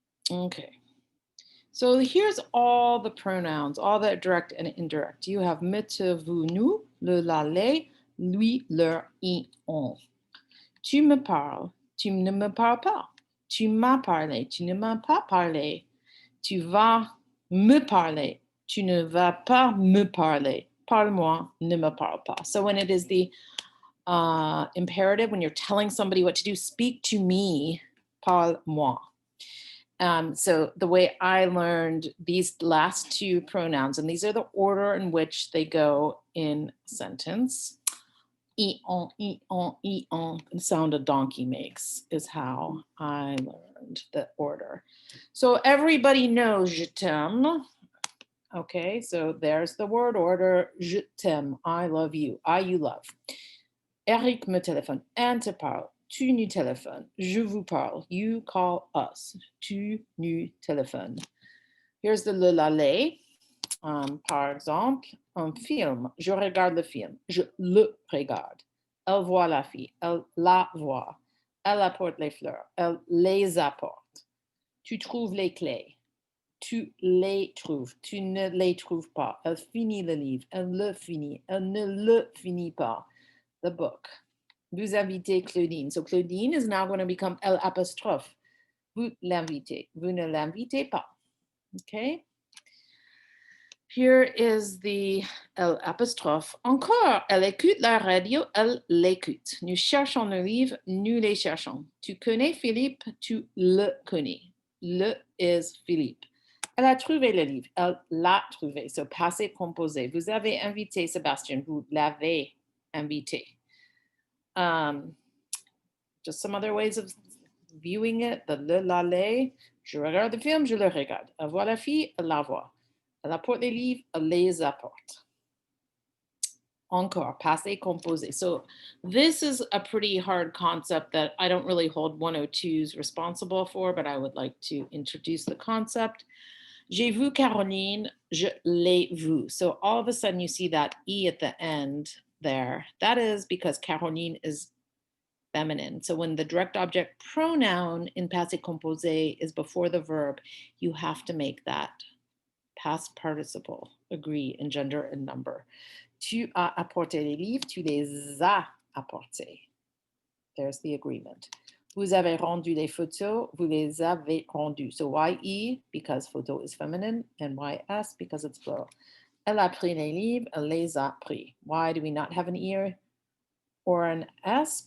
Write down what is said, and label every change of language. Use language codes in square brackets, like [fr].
[en] Okay. So here's all the pronouns, all the direct and indirect. You have [fr] me, te, vous, nous, le, la, les, lui, leur, ils, on. Tu me parles, tu ne me parles pas. Tu m'as parlé, tu ne m'as pas parlé. Tu vas me parler, tu ne vas pas me parler. Parle-moi, ne me parle pas. [en] So when it is the imperative, when you're telling somebody what to do, speak to me, [fr] parle-moi. [en] So the way I learned these last two pronouns, and these are the order in which they go in a sentence. E-on, e-on, e-on, the sound a donkey makes is how I learned the order. So everybody knows [fr] je t'aime. [en] Okay, so there's the word order. [fr] Je t'aime, [en] I love you, I, you, love. [fr] Eric me téléphone, Anne te parle, tu nous téléphones, je vous parle, [en] you call us, [fr] tu nous téléphones. [en] Here's the [fr] le la les. Par exemple, un film, je regarde le film, je le regarde. Elle voit la fille, elle la voit. Elle apporte les fleurs, elle les apporte. Tu trouves les clés, tu les trouves, tu ne les trouves pas. Elle finit le livre, elle le finit, elle ne le finit pas. [en] The book. [fr] Vous invitez Claudine. [en] So Claudine is now going to become L apostrophe. [fr] Vous l'invitez. Vous ne l'invitez pas. Okay. [en] Here is the L apostrophe. [fr] Encore, elle écoute la radio, elle l'écoute. Nous cherchons le livre, nous les cherchons. Tu connais Philippe, tu le connais. Le [en] is [fr] Philippe. Elle a trouvé le livre, elle l'a trouvé. [en] So [fr] passé composé. Vous avez invité Sébastien, vous l'avez invité. [en] Just some other ways of viewing it. The le, la, les. [fr] Je regarde le film, je le regarde. Elle voit la fille, elle la voit. Elle apporte les livres, elle les apporte. Encore, passé composé. [en] So this is a pretty hard concept that I don't really hold 102s responsible for, but I would like to introduce the concept. [fr] J'ai vu Caroline, je l'ai vue. [en] So all of a sudden you see that E at the end there. That is because Caroline is feminine. So when the direct object pronoun in passé composé is before the verb, you have to make that past participle agree in gender and number. [fr] Tu as apporté les livres, tu les as apportés. [en] There's the agreement. [fr] Vous avez rendu les photos, vous les avez rendues. [en] So YE because photo is feminine and YS because it's plural. [fr] Elle a pris les livres, elle les a pris. [en] Why do we not have an E or an S?